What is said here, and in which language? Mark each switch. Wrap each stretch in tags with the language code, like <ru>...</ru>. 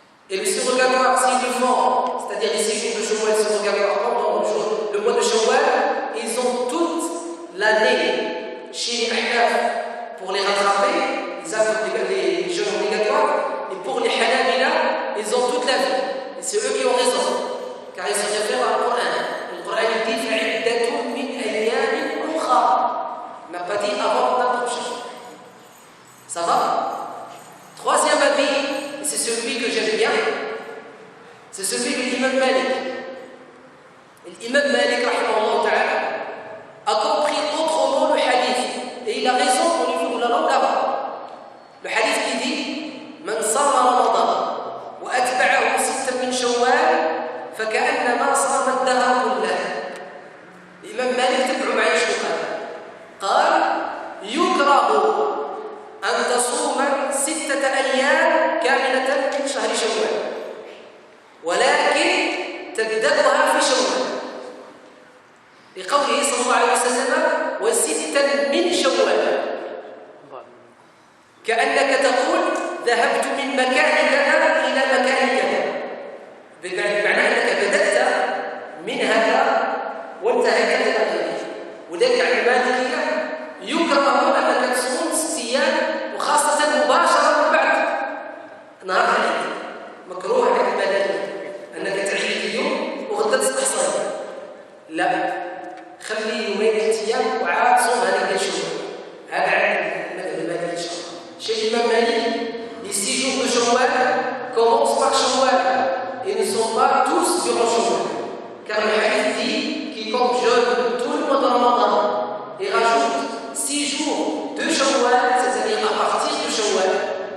<fr>Et le surrogatoire, s'ils le font, c'est-à-dire les 6 jours de Shawwal surrogatoire pendant le mois de Shawwal, ils ont toute l'année chez les Ahnaf pour les rattraper, ils ont les jeûnes obligatoires, et pour les Hanabila, ils ont toute la vie. Et c'est eux qui ont raison, car ils se réfèrent à Coran. Le Coran dit</fr> <ar>فَعِدَّةٌ مِنْ أَيَّامٍ أُخَرَ.</ar> <fr>On n'a pas dit avant la prochaine. Ça va? 3e avis, et c'est celui que j'aime bien, c'est celui de l'imam Malik. L'imam Malik, rahimahullah ta'ala, a compris autrement le hadith. Et il a raison au niveau de la langue arabe. Le hadith qui dit</fr> <ar>Man sama Ramadan wa atba'ahu 6 min Shawwal فكأنما صام الدهر كله. الإمام مالك تبعوا معي شو قال يكره أن تصوم 6 أيام كاملة من شهر شوال ولكن تبدأها في شوال لقوله صلى الله عليه وسلم و6 من شوال كأنك تقول ذهبت من مكان كذا إلى مكان كذا بمعنى أنك بدأت من هذا وانتهيت إلى غيره. وذلك عند المالكية يكره أنك تصوم 6 أيام وخاصة مباشرة بعد نهار العيد. مكروه عند المالكية أنك تعيد اليوم وغدا تستحصل. لا، خلي 2 أيام وعاد صوم هذيك الشهور. هذا عند المالكية إن شاء الله.</ar> <fr>Chez l'imam Malik, les 6 jours de Shawwal commencent par Shawwal et ne sont pas tous durant Shawwal. Car le hadith dit quiconque jeûne tout le mois de Ramadan et rajoute 6 jours de Shawwal, c'est-à-dire à partir de Shawwal.</fr>